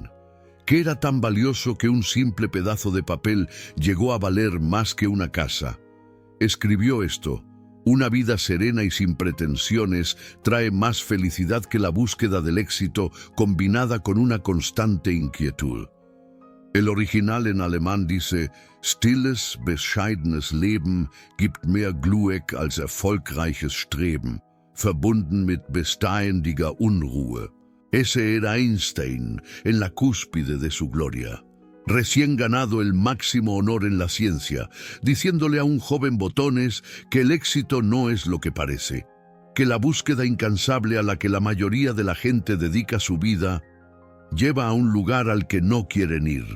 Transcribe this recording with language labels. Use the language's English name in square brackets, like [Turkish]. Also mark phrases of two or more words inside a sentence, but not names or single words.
[Spanish] ¿Qué era tan valioso que un simple pedazo de papel llegó a valer más que una casa? Escribió esto: «Una vida serena y sin pretensiones trae más felicidad que la búsqueda del éxito combinada con una constante inquietud». El original en alemán dice: [German] «Stilles, bescheidenes Leben gibt mehr Glück als erfolgreiches Streben, verbunden mit beständiger Unruhe». [Spanish] Ese era Einstein en la cúspide de su gloria, recién ganado el máximo honor en la ciencia, diciéndole a un joven botones que el éxito no es lo que parece, que la búsqueda incansable a la que la mayoría de la gente dedica su vida lleva a un lugar al que no quieren ir.